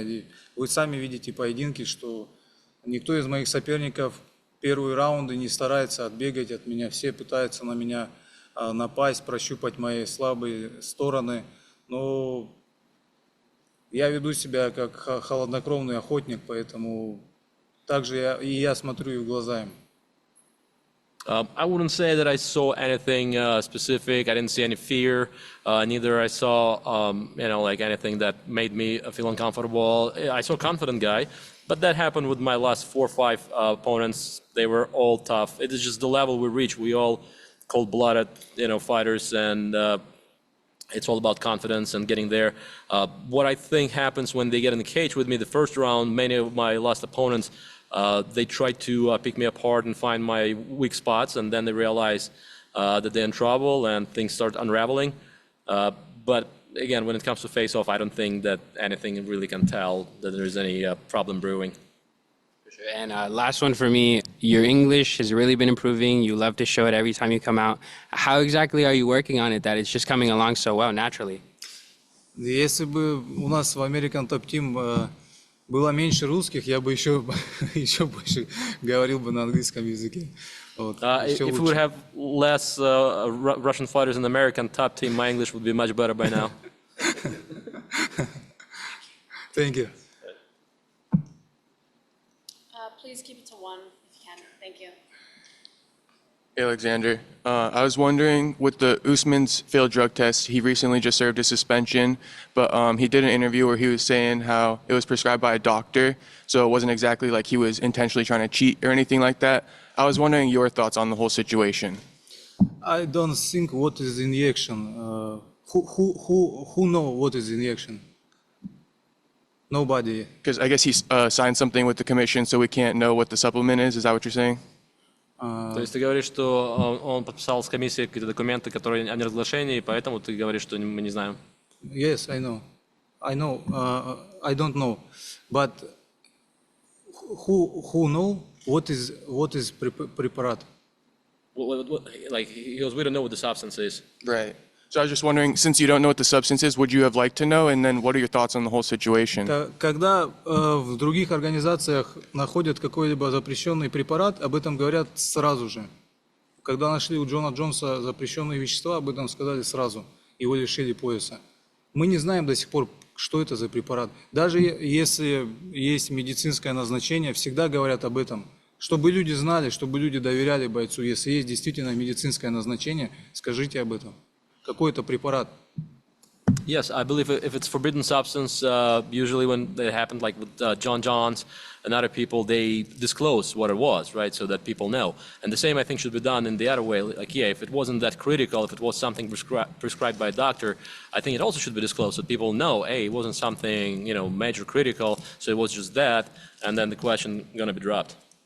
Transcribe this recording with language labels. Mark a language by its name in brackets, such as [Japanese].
[Russian] И вы сами видите поединки, что никто из моих соперников первые раунды не старается отбегать от меня. Все пытаются на меня напасть, прощупать мои слабые стороны. Но я веду себя как холоднокровный охотник, поэтому также я смотрю и в глаза им. [English] I wouldn't say that I saw anything specific. I didn't see any fear. Neither I saw, like anything that made me feel uncomfortable. I saw a confident guy, but that happened with my last 4 or 5 opponents. They were all tough. It is just the level we reach. We all cold-blooded, fighters, and it's all about confidence and getting there. What I think happens when they get in the cage with me, the first round, many of my last opponents, they try to pick me apart and find my weak spots, and then they realize that they're in trouble and things start unraveling. But again, when it comes to face-off, I don't think that anything really can tell that there's any problem brewing. And last one for me, your English has really been improving. You love to show it every time you come out. How exactly are you working on it that it's just coming along so well naturally? [Russian] Если бы у нас в American Top Team было меньше русских, я бы еще больше говорил бы на английском языке. Вот, [English] If we would have less Russian fighters in the American top team, my English would be much better by now. Thank you. Please keep it to one if you can. Thank you. Hey, Alexander, I was wondering, with the Usman's failed drug test, he recently just served a suspension, but he did an interview where he was saying how it was prescribed by a doctor, so it wasn't exactly like he was intentionally trying to cheat or anything like that. I was wondering your thoughts on the whole situation. I don't think what is injection. Who know what is injection? Nobody. Because I guess he signed something with the commission, so we can't know what the supplement is. Is that what you're saying? [Russian] То есть ты говоришь, что он подписал с комиссией какие-то документы, которые о неразглашении, поэтому ты говоришь, что мы не знаем. [English] Yes, I know. I don't know, but who know what is preparat? Like he goes, we don't know what the substance is. Right. So I was just wondering, since you don't know what the substance is, would you have liked to know? And then what are your thoughts on the whole situation? [Russian] Когда в других организациях находят какой-либо запрещенный препарат, об этом говорят сразу же. Когда нашли у Джона Джонса запрещенные вещества, об этом сказали сразу. Его лишили пояса. Мы не знаем до сих пор, что это за препарат. Даже если есть медицинское назначение, всегда говорят об этом. Чтобы люди знали, чтобы люди доверяли бойцу. Если есть действительно медицинское назначение, скажите об этом. Какой это препарат? [English] Yes, I believe if it's forbidden substance, usually when it happened, like with John Johns and other people, they disclose what it was, right, so that people know. And the same, I think, should be done in the other way. Like, yeah, if it wasn't that critical, if it was something prescribed by a doctor, I think it also should be disclosed so people know, hey, it wasn't something, major critical, so it was just that, and then the question going to be dropped.